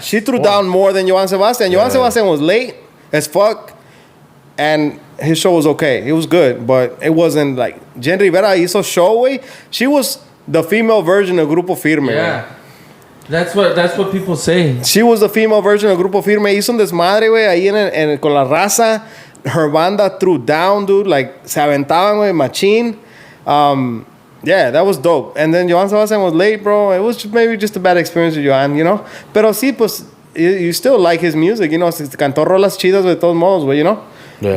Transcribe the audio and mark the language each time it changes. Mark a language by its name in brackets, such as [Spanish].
[English] She threw down more than Joan Sebastian. Joan Sebastian was late as fuck. And his show was okay. It was good. But it wasn't like... [Spanish] Jen Rivera hizo show, güey. [English] She was the female version of Grupo Firme. Yeah. [Spanish] Güey. [English] That's what people say. She was the female version of Grupo Firme. [Spanish] Hizo un desmadre, güey, ahí con la raza. [English] Her banda threw down, dude. Like, [Spanish] se aventaban, güey, machín. [English] Yeah, that was dope. And then Joan Sebastian was late, bro. It was maybe just a bad experience with Joan, you know? [Spanish] Pero sí, pues, [English] you still like his music, you know? [Spanish] Cantó rolas chidas de todos modos, güey, [English] you know? Yeah.